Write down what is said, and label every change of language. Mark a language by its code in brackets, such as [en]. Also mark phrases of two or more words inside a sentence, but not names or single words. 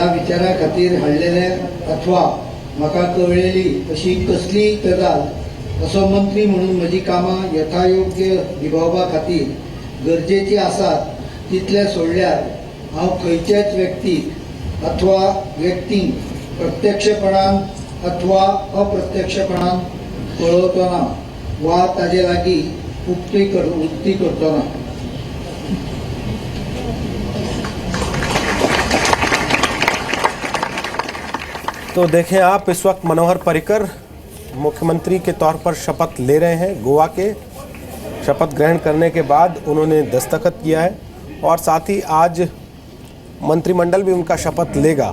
[kok] विचारा खातीर हाडलेले अथवा म्हाका कळलेली अशी कसलीय गजाल असो मंत्री म्हणून म्हजी कामां यथायोग्य निभावपा खातीर गरजेची आसात तितले सोडल्यार हांव खंयचेच व्यक्तीक अथवा व्यक्तींक प्रत्यक्षपणान अथवा अप्रत्यक्षपणान कळवतो ना वा ताजे लागीं उक्ती करतो ना। [hi] तो देखें आप, इस वक्त मनोहर पर्रिकर मुख्यमंत्री के तौर पर शपथ ले रहे हैं। गोवा के शपथ ग्रहण करने के बाद उन्होंने दस्तखत किया है, और साथ ही आज मंत्रिमंडल भी उनका शपथ लेगा।